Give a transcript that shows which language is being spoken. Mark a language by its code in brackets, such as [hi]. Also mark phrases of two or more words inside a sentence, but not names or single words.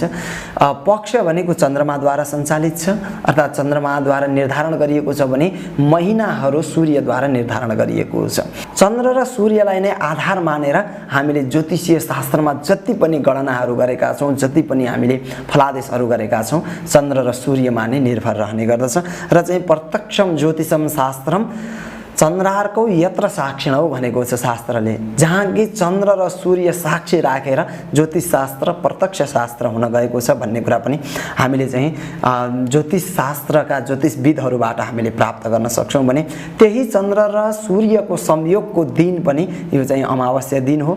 [ne] पक्ष भनेको चन्द्रमाद्वारा सञ्चालित छ अर्थात् चन्द्रमाद्वारा निर्धारण गरिएको छ भने महिनाहरू सूर्यद्वारा निर्धारण गरिएको छ। चन्द्र र सूर्यलाई नै आधार मानेर हामीले ज्योतिषीय शास्त्रमा जति पनि गणनाहरू गरेका छौँ, जति पनि हामीले फलादेशहरू गरेका छौँ, चन्द्र र सूर्यमा नै निर्भर रहने गर्दछ। र चाहिँ [sa] प्रत्यक्ष ज्योतिषम शास्त्रम चन्द्रार्कौ यत्र साक्षिणौ [ne] भनेको छ शास्त्रले, जहाँ कि चन्द्र र सूर्य साक्षी राखेर ज्योतिष शास्त्र प्रत्यक्ष शास्त्र हुन गएको छ भन्ने कुरा पनि हामीले चाहिँ ज्योतिष शास्त्रका ज्योतिषविदहरूबाट हामीले प्राप्त गर्न सक्छौँ भने त्यही चन्द्र र सूर्यको संयोगको दिन पनि यो चाहिँ अमावास्या दिन हो।